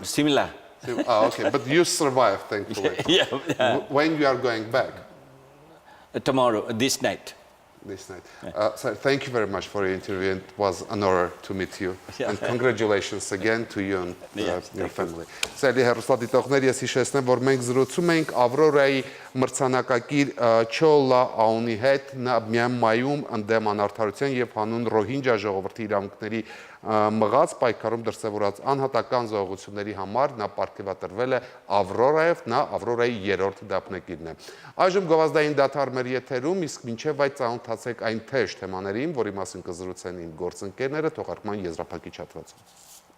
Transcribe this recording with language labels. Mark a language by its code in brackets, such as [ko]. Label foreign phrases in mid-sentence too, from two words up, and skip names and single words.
[en] Similar. Oh, okay. But you survived, thankfully. Yeah. When you are going back? Tomorrow, this night. This night. So thank you very much for your interview. It was an honor to meet you. Yeah. And congratulations again to you and Yes, your family. [hy] Սիրելի հեռուստադիտողներ, ես հիշեցնեմ, որ մենք զրուցում ենք Ավրորայի մրցանակակիր Kyaw Hla Aung-ի հետ, նա միայն մայում ընդդեմ անարդարության եւ հանուն Ռոհինջա ժողովրդի իրավունքների մղած պայքարում դրսևորած անհատական զոհությունների համար նա պարգևատրվել է Ավրորայով, նա Ավրորայի 3-րդ դափնեկիրն է։ Այժմ գովազդային դադար մեր եթերում, իսկ մինչև այդ ծանոթացեք այն թեժ թեմաներին, որի մասին կզրուցեն իմ գործընկերները թողարկման եզրափակիչ հատվածում։